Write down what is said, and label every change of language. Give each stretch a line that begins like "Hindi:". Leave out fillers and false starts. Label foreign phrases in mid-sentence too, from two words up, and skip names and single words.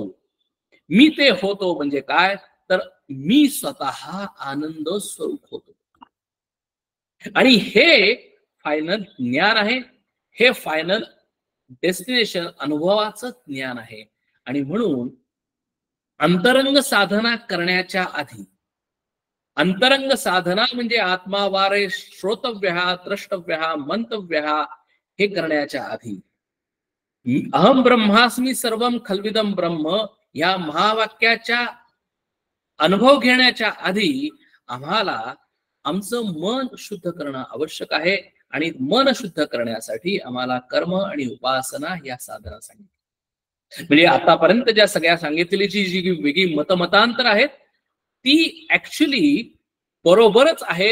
Marathi: मी ते होतो म्हणजे काय तर मी स्वतः आनंद स्वरूप होतो. आणि हे फायनल ज्ञान आहे, हे
English: final destination
Marathi: अनुभवाचं ज्ञान आहे. आणि म्हणून अंतरंग साधना करण्याच्या आधी, अंतरंग साधना म्हणजे
Sanskrit: आत्मावारे श्रोतव्यः द्रष्टव्यः मंतव्यः
Marathi: हे करण्याच्या आधी
Sanskrit: अहम ब्रह्मास्मी सर्वम खल्विदम ब्रह्म
Marathi: या महावाक्याच्या अनुभव घेण्याच्या आधी आम्हाला आमचं मन शुद्ध करणं आवश्यक आहे. आणि मन शुद्ध करण्यासाठी आम्हाला कर्म आणि उपासना या साधना सांगितली. म्हणजे आतापर्यंत ज्या सगळ्या सांगितलेली जी वेगळी मतमतांतर आहेत ती ऍक्च्युली बरोबरच आहेत.